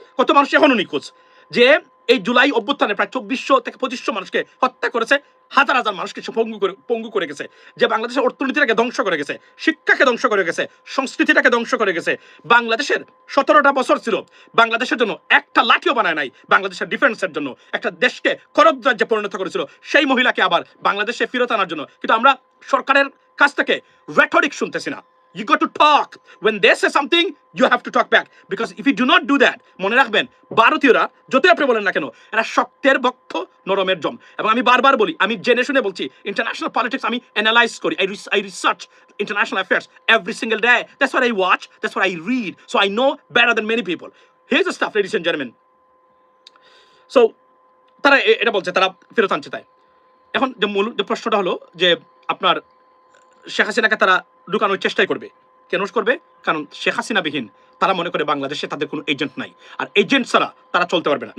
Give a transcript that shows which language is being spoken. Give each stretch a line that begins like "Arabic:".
Bangla: কত মানুষ এখনো নিখোঁজ, যে এই জুলাই অভ্যুত্থানে প্রায় 2400 থেকে 2500 মানুষকে হত্যা করেছে, হাজার হাজার মানুষকে পঙ্গু করে গেছে, যে বাংলাদেশের অর্থনীতিটাকে ধ্বংস করে গেছে, শিক্ষাকে ধ্বংস করে গেছে, সংস্কৃতিটাকে ধ্বংস করে গেছে। বাংলাদেশের 17টা বছর ছিল, বাংলাদেশের জন্য একটা লাঠিও বানায় নাই, বাংলাদেশের ডিফেন্সের জন্য একটা দেশকে করদ রাজ্যে পরিণত করেছিল, সেই মহিলাকে আবার বাংলাদেশে ফেরত আনার জন্য। কিন্তু আমরা সরকারের কাছ থেকে রেটরিক শুনতেছি না।
English: You got to talk. When they say something, you have to talk back. Because if you do not do that,
Bangla: মনে রাখবেন ভারতীয়রা যতই আপনি বলেন না কেন, এরা শক্তের বক্ষ নরমের জম। এবং আমি বারবার বলি, আমি জেনে শুনে বলছি, ইন্টারন্যাশনাল পলিটিক্স আমি অ্যানালাইজ করি,
English: I research international affairs every single day. That's what I watch, that's what I read. So I know better than many people. Here's the stuff, ladies and gentlemen.
Bangla: So তারা এটা বলছে, তারা ফেরত আনছে। তাই এখন যে মূল যে প্রশ্নটা হলো যে আপনার শেখ হাসিনাকে তারা ঢুকানোর চেষ্টাই করবে। কেন করবে? কারণ শেখ হাসিনাবিহীন তারা মনে করে বাংলাদেশে তাদের কোনো এজেন্ট নাই, আর এজেন্ট ছাড়া তারা চলতে পারবে না।